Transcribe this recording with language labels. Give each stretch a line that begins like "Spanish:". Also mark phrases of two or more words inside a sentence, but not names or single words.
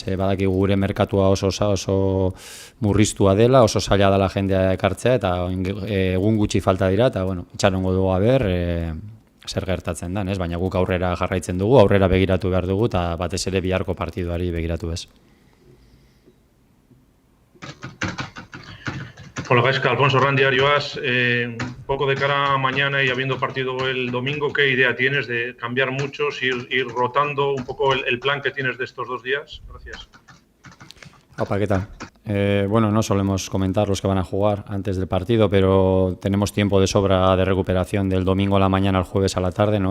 Basque: Badaki gure merkatua oso murriztua dela, oso zaila dela jendea ekartzea, eta egun gutxi falta dira, eta itxarongo dugu zer gertatzen da, ez? Baina guk aurrera jarraitzen dugu, aurrera begiratu behar dugu, eta batez ere biharko partiduari begiratu ez.
Spanish: Hola Gaizka, Alfonso Rán, Diario As. Un poco de cara a mañana y habiendo partido el domingo, ¿qué idea tienes de cambiar muchos, ir rotando un poco el plan que tienes de estos 2 días? Gracias. Opa, ¿qué tal? No solemos comentar los que van a jugar antes del partido, pero tenemos tiempo de sobra de recuperación del domingo a la mañana al jueves a la tarde, ¿no?